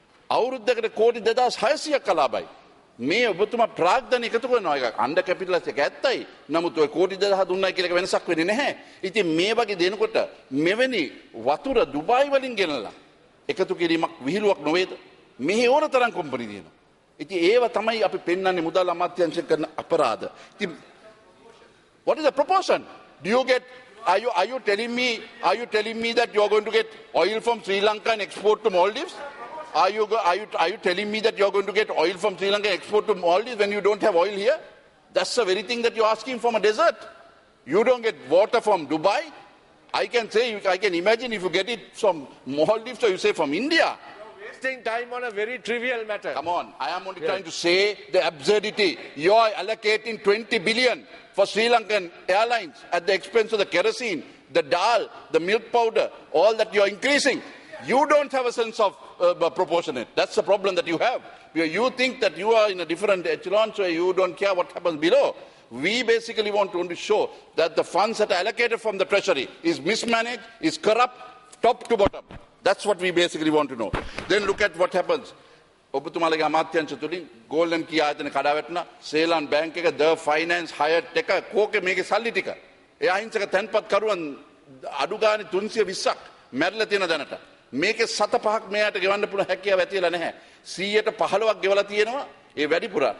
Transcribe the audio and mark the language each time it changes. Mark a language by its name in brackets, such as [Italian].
[Sinhala] අවුරුද්දකට කෝටි 2600ක් අලාභයි. මේ ඔබතුමා ප්‍රාග්ධන එකතු කරනවා එක අණ්ඩ කැපිටලස් එක ඇත්තයි. නමුත් ඔය කෝටි 2000 දුන්නයි කියලා එක වෙනසක් වෙන්නේ නැහැ. ඉතින් මේ වගේ දෙනකොට මෙවැනි වතුර දුබායි වලින් ගෙනලා එකතු කිරීමක් විහිළුවක් නොවේද? මෙහි ඕන තරම් කම්පැනි දිනනවා. ඉතින් ඒව තමයි අපි පෙන්වන්නේ මුදල් අමාත්‍යාංශය කරන අපරාධ. ඉතින් [English] what is the proportion? Do you get are you telling me that you are going to get oil from Sri Lanka and export to Maldives? Are you telling me that you are going to get oil from Sri Lanka and export to Maldives when you don't have oil here? That's the very thing that you're asking from a desert. You don't get water from Dubai. I can imagine if you get it from Maldives or you say from India. You're wasting time on a very trivial matter. Come on, I am only trying to say the absurdity. You are allocating 20 billion for Sri Lankan Airlines at the expense of the kerosene, the dal, the milk powder, all that you are increasing. You don't have a sense of proportionate. That's the problem that you have. You think that you are in a different echelon, so you don't care what happens below. We basically want to only show that the funds that are allocated from the treasury is mismanaged, is corrupt, top to bottom. That's what we basically want to know. Then look at what happens. [Sinhala] ඔබතුමාලගේ අමාත්‍යාංශ තුලින් golden key ආයතන කඩා වැටුණා. සේලන් bank එක, ද finance, හයට් එක කෝකේ මේකේ සල්ලි ටික. ඒ අහිංසක තැන්පත් කරුවන් අඩු ගානේ 320ක් මැරිලා තියෙන දැනට. මේකේ 7-5ක් මෙයාට ගෙවන්න පුළුවන් හැකියාව ඇතිලා නැහැ. 115ක් ගෙවලා තියෙනවා. ඒ වැඩිපුර.